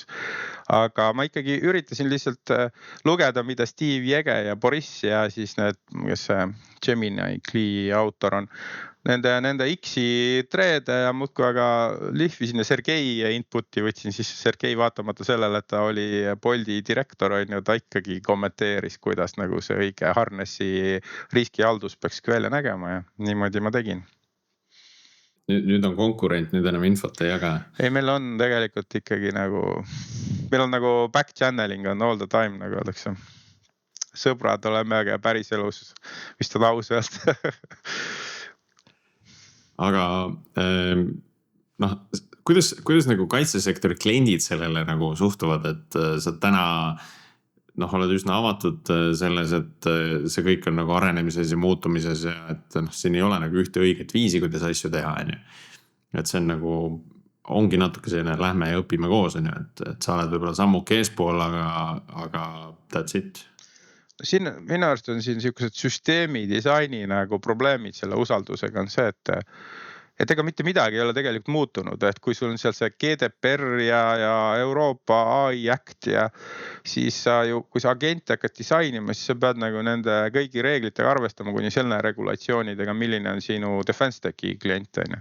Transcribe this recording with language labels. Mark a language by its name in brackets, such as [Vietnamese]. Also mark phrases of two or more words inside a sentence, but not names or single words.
[Estonian] Aga ma ikkagi üritasin lihtsalt lugeda, mida Steve Jege ja Boris ja siis need, kes see Gemini Clee autor on, nende X-i treede ja muudkui aga lihvisin ja Sergei inputi võtsin, siis Sergei vaatamata sellele, et ta oli Bolti direktor, on ju, ta ikkagi kommenteeris, kuidas nagu see õige harnessi riskihaldus peakski välja nägema ja niimoodi ma tegin. Nüüd on konkurent, nüüd enam infot ei jaga. Ei, meil on tegelikult ikkagi nagu meil on nagu [English] back channeling [Estonian] on [English] all the time, [Estonian] nagu öeldakse. Sõbrad oleme, aga päris elus vist on aus öelda. Aga noh, kuidas nagu kaitsesektori kliendid sellele nagu suhtuvad, et sa täna oled üsna avatud selles, et see kõik on nagu arenemises ja muutumises ja et siin ei ole nagu ühte õiget viisi, kuidas asju teha, on ju. Et see on nagu, ongi natuke selline lähme ja õpime koos, on ju, et sa oled võib-olla sammuke eespool, aga [English] that's it. [Estonian] Siin minu arust on siin sellised süsteemi disaini nagu probleemid selle usaldusega on see, et ega mitte midagi ei ole tegelikult muutunud, et kui sul on seal see GDPR ja Euroopa AI Act ja siis sa ju, kui sa agenti hakkad disainima, siis sa pead nagu nende kõigi reeglitega arvestama kuni selle regulatsioonidega, milline on sinu [English] defense tech'i [Estonian] klient, on ju.